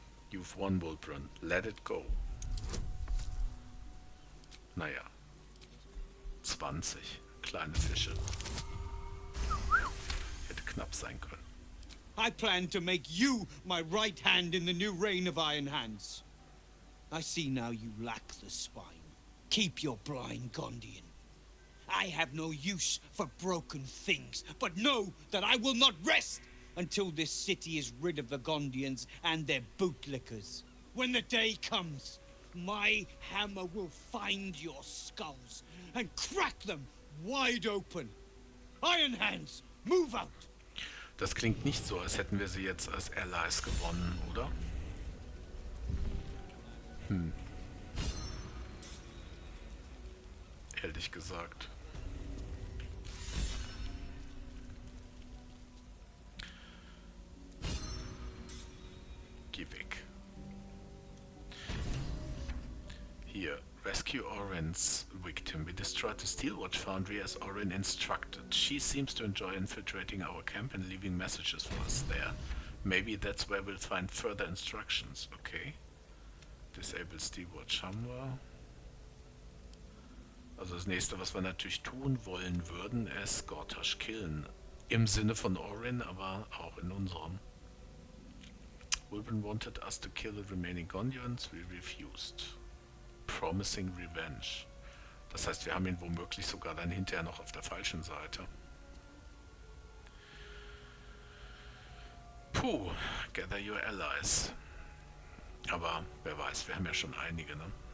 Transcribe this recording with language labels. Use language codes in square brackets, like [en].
[en] You've won, Bulbrun. Let it go. [de] Naja. 20. Kleine Fische. Hätte knapp sein können. [en] I plan to make you my right hand in the new reign of Iron Hands. I see now you lack the spine. Keep your blind Gondian. I have no use for broken things, but know that I will not rest until this city is rid of the Gondians and their bootlickers. When the day comes, my hammer will find your skulls and crack them wide open. Iron Hands, move out! [de] Das klingt nicht so, als hätten wir sie jetzt als Allies gewonnen, oder? Ehrlich gesagt. Geh weg. [en] Here, rescue Orin's victim. We destroyed the Steelwatch Foundry as Orin instructed. She seems to enjoy infiltrating our camp and leaving messages for us there. Maybe that's where we'll find further instructions. Okay. [de] Disable Steelwatch haben wir. Also das nächste, was wir natürlich tun wollen würden, ist Gortash killen. Im Sinne von Orin, aber auch in unserem. [en] Wilburn wanted us to kill the remaining Gondians, we refused. Promising revenge. [de] Das heißt, wir haben ihn womöglich sogar dann hinterher noch auf der falschen Seite. Puh, [en] gather your allies. [de] Aber wer weiß, wir haben ja schon einige, ne?